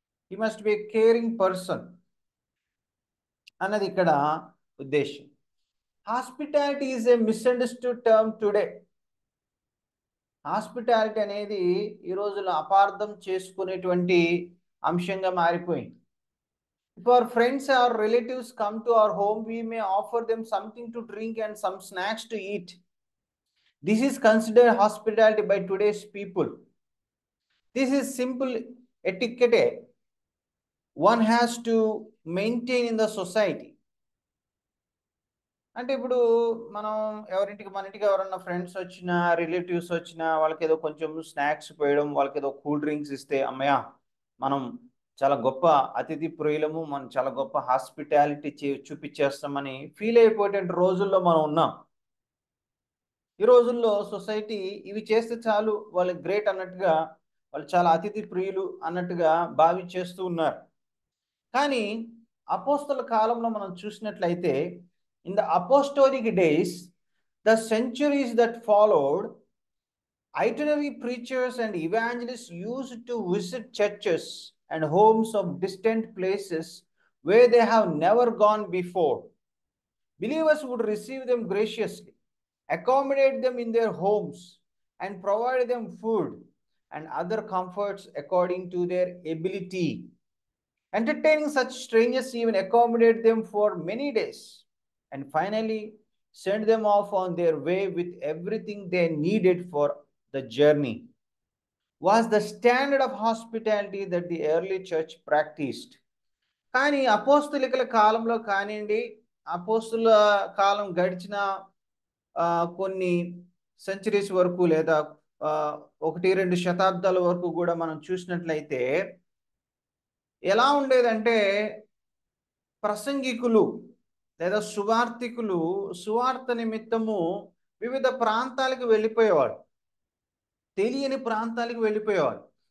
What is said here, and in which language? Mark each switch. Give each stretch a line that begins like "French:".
English: he must be a caring person
Telugu: అన్నది ఇక్కడ ఉద్దేశం.
English: Hospitality is a misunderstood term today.
Telugu: Hospitality అనేది ఈ రోజుల్లో అపార్థం చేసుకునేటువంటి అంశంగా మారిపోయింది.
English: If our friends or relatives come to our home, we may offer them something to drink and some snacks to eat. This is considered hospitality by today's people. This is simple etiquette one has to maintain in the society.
Telugu: అంటే ఇప్పుడు మనం మన ఇంటికి ఎవరన్నా friends వచ్చినా, relatives వచ్చినా, వాళ్ళకి ఏదో కొంచెం స్నాక్స్ పోయడం, వాళ్ళకి ఏదో కూల్ డ్రింక్స్ ఇస్తే, అమ్మయ్య మనం చాలా గొప్ప అతిథి ప్రియులము, మనం చాలా గొప్ప హాస్పిటాలిటీ చూపించేస్తామని ఫీల్ అయిపోయే రోజుల్లో మనం ఉన్నాం. ఈ రోజుల్లో సొసైటీ ఇవి చేస్తే చాలు వాళ్ళకి గ్రేట్ అన్నట్టుగా, వాళ్ళు చాలా అతిథి ప్రియులు అన్నట్టుగా భావించేస్తూ ఉన్నారు. కానీ అపోస్తల కాలంలో మనం చూసినట్లయితే,
English: in the apostolic days, the centuries that followed, itinerary preachers and evangelists used to visit churches and homes of distant places where they have never gone before. Believers would receive them graciously, accommodate them in their homes, and provide them food and other comforts according to their ability. Entertaining such strangers, even accommodate them for many days, and finally send them off on their way with everything they needed for the journey, was the standard of hospitality that the early church practiced.
Telugu: కానీ అపోస్తులికల కాలంలో కానివ్వండి, అపోస్తుల కాలం గడిచిన కొన్ని centuries వరకు, లేదా 1-2 శతాబ్దాల వరకు కూడా మనం చూసినట్లయితే ఎలా ఉండేదంటే, ప్రసంగికులు లేదా సువార్థికులు సువార్త నిమిత్తము వివిధ ప్రాంతాలకు వెళ్ళిపోయేవాడు, తెలియని ప్రాంతాలకు వెళ్ళిపోయేవాడు.